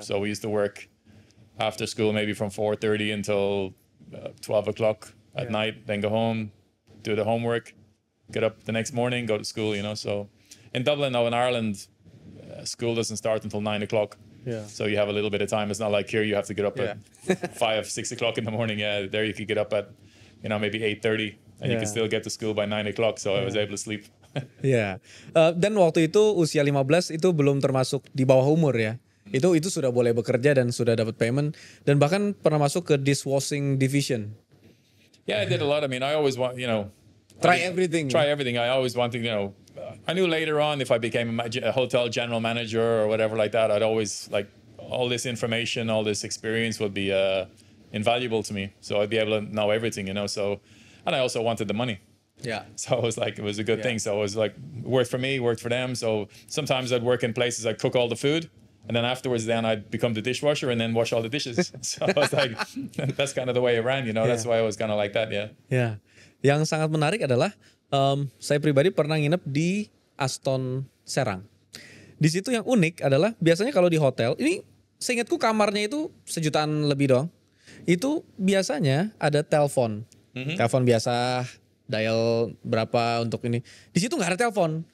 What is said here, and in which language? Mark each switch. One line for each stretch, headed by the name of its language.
English: So we used to work after school, maybe from 4:30 until 12 o'clock at night, then go home, do the homework, get up the next morning, go to school, So in Dublin, now in Ireland, school doesn't start until 9 o'clock. Yeah. So you have a little bit of time. It's not like here you have to get up at 5, 6 o'clock in the morning. Yeah, there you could get up at, maybe 8:30, and you can still get to school by 9 o'clock. So I was able to sleep.
Indonesian: Ya. Dan waktu itu usia 15 itu belum termasuk di bawah umur ya. Itu sudah boleh bekerja dan sudah dapat payment dan bahkan pernah masuk ke dishwashing division.
English: Yeah, I did a lot. I mean, I always want, try everything. I always wanted, I knew later on if I became a hotel general manager or whatever like that, I'd always all this information, all this experience would be invaluable to me. So I'd be able to know everything, you know. So, and I also wanted the money. Yeah. So it was like, it was a good thing. So it was like, worked for me, worked for them. So sometimes I'd work in places, I'd cook all the food. And then afterwards, then I'd become the dishwasher and then wash all the dishes. So I was like, that's kind of the way it ran, you know. That's why I was kind of like that, yeah.
Indonesian: Ya. Yang sangat menarik adalah saya pribadi pernah nginep di Aston Serang. Di situ yang unik adalah biasanya kalau di hotel, ini seingatku kamarnya itu sejutaan lebih doang. Itu biasanya ada telepon. Telepon biasa, dial berapa untuk ini. Di situ nggak ada telepon.